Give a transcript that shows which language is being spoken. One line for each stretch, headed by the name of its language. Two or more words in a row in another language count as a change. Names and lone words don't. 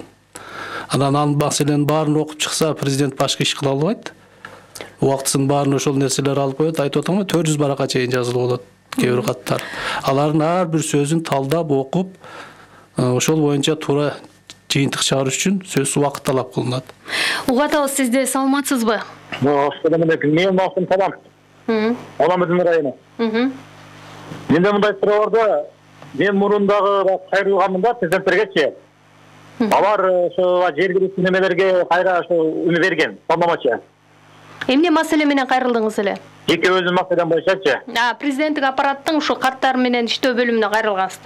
Kyrgyz: Анан ал маселенин баарын окуп чыкса, президент башка иш кыла албайт. Убактысын баарын ошол нерселер алып коет. Айтып атам, 400 баракка чейин жазылып болот кээ бир каттар. Алардын ар бир сөзүн талдап окуп, ошол боюнча туура жыйынтык чыгарыш үчүн сөзсүз убакыт талап кылынат. Угатабыз, сизде саламатсызбы?
Arabic: Assalamu alaikum.
Kyrgyz: Men Mahsun Talam. Alamedin rayonu. Менде мындай суроо бар. Мен мурундагы кайрылганымда президенттерге алар ошо жергиликтүү немелерге кайра ошо үмү берген, полномочия. Эмне маселе менен кайрылдыңыз эле? Жеке өзүм маселем боюнчачы. Президенттик аппараттын ушул каттар менен иштөө бөлүмүнө кайрылгансызды.